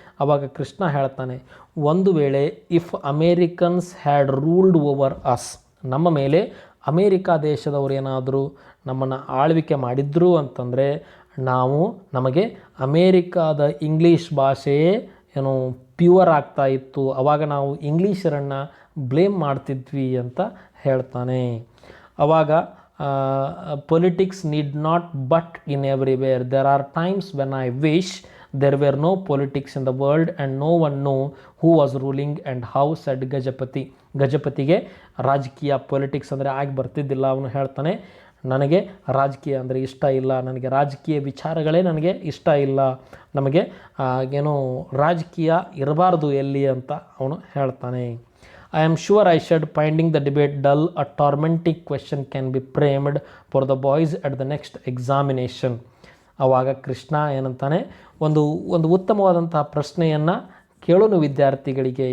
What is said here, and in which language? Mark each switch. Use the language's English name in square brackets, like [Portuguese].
[Kannada] ಆವಾಗ ಕೃಷ್ಣ ಹೇಳ್ತಾನೆ, ಒಂದು ವೇಳೆ [English] if Americans had ruled over us, [Kannada] ನಮ್ಮ ಮೇಲೆ ಅಮೇರಿಕಾ ದೇಶದವರು ಏನಾದರೂ ನಮ್ಮನ್ನು ಆಳ್ವಿಕೆ ಮಾಡಿದ್ರು ಅಂತಂದರೆ ನಮಗೆ ಅಮೇರಿಕಾದ ಇಂಗ್ಲೀಷ್ ಭಾಷೆಯೇ ಪ್ಯೂರ್ ಆಗ್ತಾ ಇತ್ತು, ಆವಾಗ ನಾವು ಇಂಗ್ಲೀಷರನ್ನು ಬ್ಲೇಮ್ ಮಾಡ್ತಿದ್ವಿ ಅಂತ ಹೇಳ್ತಾನೆ. [English] ಆವಾಗ politics need not but in everywhere, there are times when I wish there were no politics in the world and no one knew who was ruling and how, said Gajapati. [Kannada] ಗಜಪತಿಗೆ ರಾಜಕೀಯ politics ಅಂದರೆ ಆಗಿ ಬರ್ತಿದ್ದಿಲ್ಲ. ಅವನು ಹೇಳ್ತಾನೆ, ನನಗೆ ರಾಜಕೀಯ ಅಂದರೆ ಇಷ್ಟ ಇಲ್ಲ, ನನಗೆ ರಾಜಕೀಯ ವಿಚಾರಗಳೇ ನನಗೆ ಇಷ್ಟ ಇಲ್ಲ, ನಮಗೆ ಏನೋ ರಾಜಕೀಯ ಇರಬಾರ್ದು ಎಲ್ಲಿ ಅಂತ ಅವನು ಹೇಳ್ತಾನೆ. [English] I am sure I should finding the debate dull. A tormenting question can be framed for the boys at the next examination. [Kannada] ಆವಾಗ ಕೃಷ್ಣ ಏನಂತಾನೆ, ಒಂದು ಉತ್ತಮವಾದಂತಹ ಪ್ರಶ್ನೆಯನ್ನು ಕೇಳೋನು ವಿದ್ಯಾರ್ಥಿಗಳಿಗೆ.